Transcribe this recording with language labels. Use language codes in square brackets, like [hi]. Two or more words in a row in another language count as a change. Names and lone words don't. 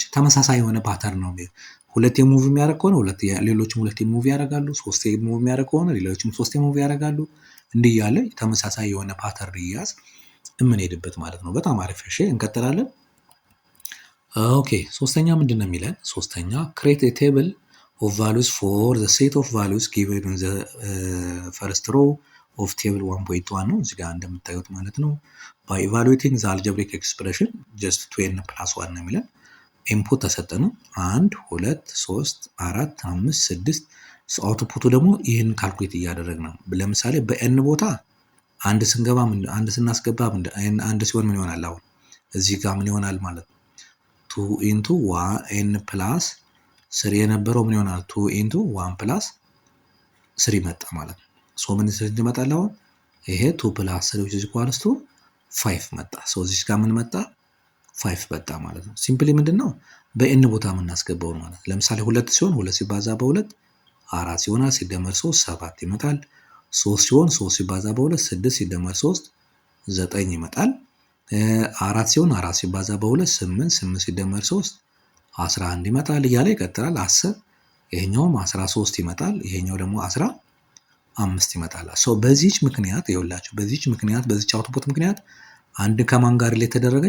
[am] ተመሳሳይ የሆነ ፓተርን ነው። ሁለቴ ሙቭ የሚያደርግ ከሆነ ሌሎችም ሁለቴ ሙቭ ያደርጋሉ። ሶስቴ ሙቭ የሚያደርግ ከሆነ ሌሎችም ሶስቴ ሙቭ ያደርጋሉ። እንዲህ እያለ ተመሳሳይ የሆነ ፓተርን እያዝ የምንሄድበት ማለት ነው። በጣም አሪፍ። እሺ እንቀጥላለን። ኦኬ ሶስተኛ ምንድን ነው የሚለን? ሶስተኛ [en] create a table of values for the set of values given in the first row of table 1.1 [am] ነው እዚህ ጋር እንደምታዩት ማለት ነው። [en] by evaluating the algebraic expression just 2n plus 1 [am] ነው የሚለን። ኢንፑት ተሰጠን 1 2 3 4 5 6 አውትፑቱ ደግሞ ይህን ካልኩሌት እያደረግን ነው። ለምሳሌ በኤን ቦታ አንድ ስንገባ አንድ ስናስገባ አንድ ሲሆን ምን ይሆናል? አሁን እዚህ ጋር ምን ይሆናል ማለት ነው? [en] 2 into 1 n plus 3 [am] የነበረው ምን ይሆናል? [en] 2 into 1 plus 3 [am] መጣ ማለት ነው። ምን ይመጣል አሁን? [en] ይሄ 2 plus 3 which is equals to 5 መጣ። [am] እዚህ ጋር ምን መጣ? 5 መጣ ማለት ነው። ሲምፕሊ ምንድነው በኤን ቦታ የምናስገባው ማለት። ለምሳሌ 2 ሲሆን 2 ሲባዛ በ2 4 ሲሆናል፣ ሲደመር 3 7 ይመጣል። 3 ሲሆን 3 ሲባዛ በ2 6 ሲደመር 3 9 ይመጣል። 4 ሲሆን 4 ሲባዛ በ2 8 8 ሲደመር 3 11 ይመጣል እያለ ይቀጥላል። 10 ይሄኛውም 13 ይመጣል። ይሄኛው ደግሞ 15 ይመጣል። በዚህች ምክንያት ይኸውላችሁ በዚህች አውትፑት ምክንያት አንድ ከማን ጋር ሪሌት ተደረገች?